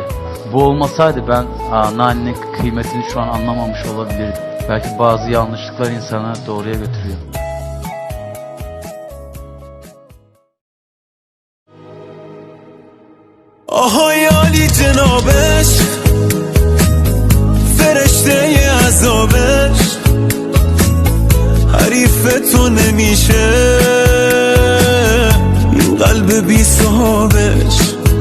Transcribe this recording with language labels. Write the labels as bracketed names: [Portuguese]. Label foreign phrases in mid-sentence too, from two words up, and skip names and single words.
[Turkish] Bu olmasaydı ben anneannenin kıymetini şu an anlamamış olabilirdim. Belki bazı yanlışlıklar insanı doğruya götürüyor. [Persian] خیالی جنابش فرشته عذابش حریف تو نمیشه این قلب بی صاحبش